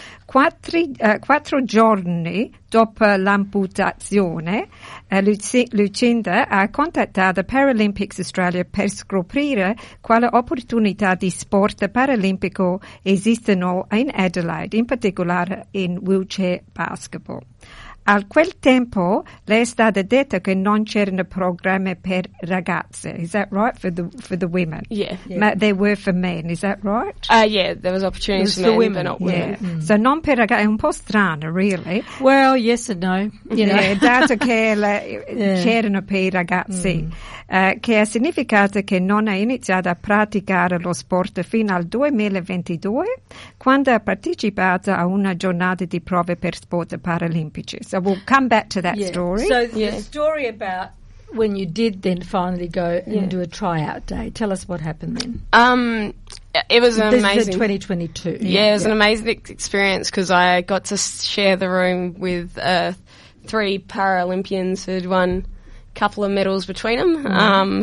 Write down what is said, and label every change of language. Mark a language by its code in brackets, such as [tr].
[it] Quattro giorni dopo l'amputazione, Lucinda ha contattato Paralympics Australia per scoprire quale opportunità di sport paralimpico esistono in Adelaide, in particolare in wheelchair basketball. A quel tempo le è stato detto che non c'erano programmi per ragazze. [en] Is that right for the women? Yeah. But they were for men. Is that right? Yeah, there was opportunities for men, women, but not women. [it] Yeah. Mm. So non per ragazze. È un po' strano, [en] really. Well, yes and no. You know. [it] Dato che c'erano per i ragazzi. Mm. Che ha significato che non ha iniziato a praticare lo sport fino al 2022, quando ha partecipato a una giornata di prove per sport paralimpici. [en] So we'll come back to that story. So the story about when you did then finally go and do a tryout day. Tell us what happened then. It was amazing. This is 2022. Yeah, it was an amazing experience because I got to share the room with three Paralympians who'd won a couple of medals between them. Mm-hmm.